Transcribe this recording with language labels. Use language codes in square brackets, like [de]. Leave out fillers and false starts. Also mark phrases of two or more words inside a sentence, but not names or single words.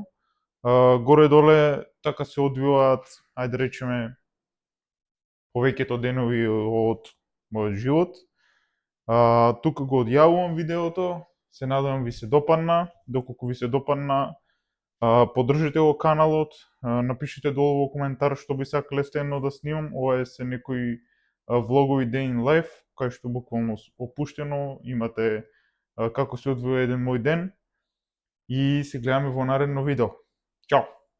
[mk] Горе-доле така се одвиваат, ајде да речеме, повеќето денови од мојот живот. Тука го одјавувам видеото, се надевам ви се допадна, доколку ви се допадна, поддржите го каналот, напишите долу во коментар што би сакале следно да снимам, ова е се некои влогови [en] day in life, [mk] кај што буквално опуштено имате како се одвива еден мој ден и се гледаме во наредно видео. Чао!